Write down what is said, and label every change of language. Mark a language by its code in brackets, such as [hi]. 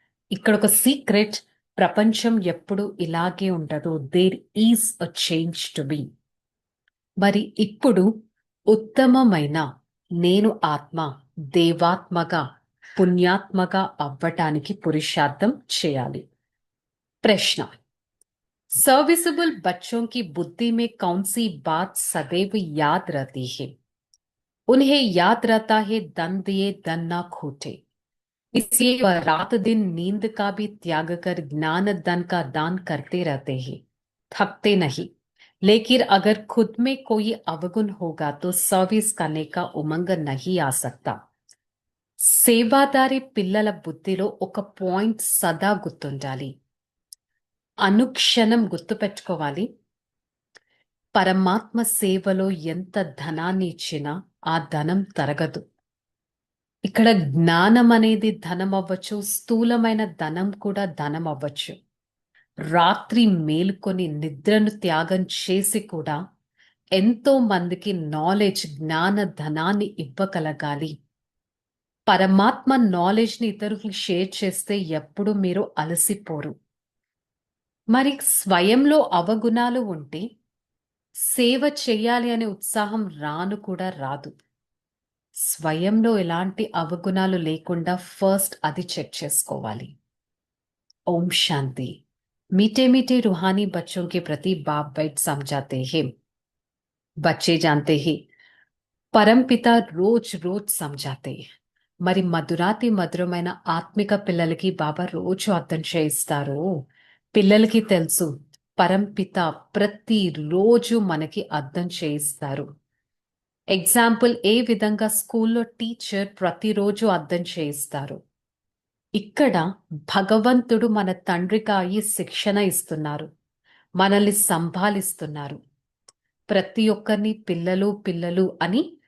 [te] ఇక్కడ ఒక సీక్రెట్, ప్రపంచం ఎప్పుడు ఇలాగే ఉండదు. [en] There is a change to be. [te] మరి ఇప్పుడు ఉత్తమమైన నేను ఆత్మ దేవాత్మగా పుణ్యాత్మగా అవ్వటానికి పురుషార్థం చేయాలి. [hi] प्रश्न, सर्विसेबल बच्चों की बुद्धि में कौन सी बात सदैव याद रहती है? उन्हें याद रहता है धन दिए धन ना खोटे, इसलिए वह रात दिन नींद का भी त्याग कर ज्ञान धन का दान करते रहते हैं, थकते नहीं। लेकिन अगर खुद में कोई अवगुण होगा तो सर्विस करने का उमंग नहीं आ सकता. [te] సేవాదారి పిల్లల బుద్ధిలో ఒక పాయింట్ సదా గుర్తుండాలి, అనుక్షణం గుర్తుపెట్టుకోవాలి. పరమాత్మ సేవలో ఎంత ధనాన్ని ఇచ్చినా ఆ ధనం తరగదు. ఇక్కడ జ్ఞానం అనేది ధనం అవ్వచ్చు, స్థూలమైన ధనం కూడా ధనం అవ్వచ్చు. రాత్రి మేలుకొని నిద్రను త్యాగం చేసి కూడా ఎంతో మందికి నాలెడ్జ్, జ్ఞాన ధనాన్ని ఇవ్వగలగాలి. పరమాత్మ నాలెడ్జ్ని ఇతరులకు షేర్ చేస్తే ఎప్పుడు మీరు అలసిపోరు. మరి స్వయంలో అవగుణాలు ఉంటే సేవ చెయ్యాలి అనే ఉత్సాహం రాను కూడా రాదు. స్వయంలో ఎలాంటి అవగుణాలు లేకుండా ఫస్ట్ అది చెక్ చేసుకోవాలి. ఓం శాంతి. [hi] मीठे मीठे रूहानी बच्चों के प्रति बाप बैठ समझाते हैं. बच्चे जानते हैं परमपिता रोज रोज समझाते हैं. [te] మరి మధురాతి మధురమైన ఆత్మిక పిల్లలకి బాబా రోజు అర్థం చేయిస్తారు. పిల్లలకి తెలుసు పరంపిత ప్రతిరోజు మనకి అర్థం చేయిస్తారు. ఎగ్జాంపుల్, ఏ విధంగా స్కూల్లో టీచర్ ప్రతిరోజు అర్థం చేయిస్తారు, ఇక్కడ భగవంతుడు మన తండ్రిగా అయి శిక్షణ ఇస్తున్నారు, మనల్ని సంభాలిస్తున్నారు. ప్రతి ఒక్కరిని పిల్లలు పిల్లలు అని